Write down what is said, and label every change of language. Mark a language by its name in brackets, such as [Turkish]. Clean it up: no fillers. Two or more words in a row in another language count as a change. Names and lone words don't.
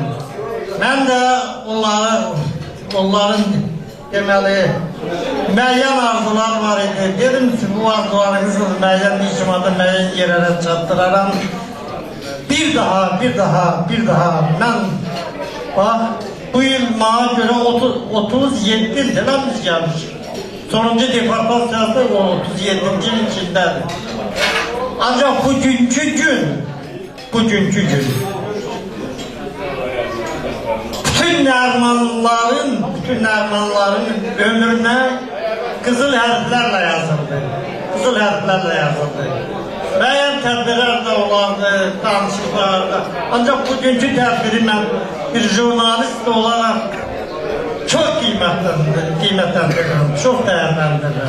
[Azerbaijani] Mən də onların deməli, müəyyən arzular var idi. Dedim ki, bu arzularınızı müəyyən icmada müəyyən yerlərə çatdıraram. Bir daha, mən, bax, bu il [Turkish] bana göre 37 ildir lan biz gelmişik. [Azerbaijani] Sonuncu deportasiyası o 37. içindedir. [Turkish] Ancak bugünkü gün, bütün Nərmanlıların ömrüne [Azerbaijani] qızıl hərflərlə yazıldı. Qızıl hərflərlə yazıldı. Müəyyən tədbirlər də olardı, danışıqlar da. Ancaq bugünkü tədbiri mən bir jurnalist olaraq çox qiymətləndirirəm, çox dəyərləndirirəm.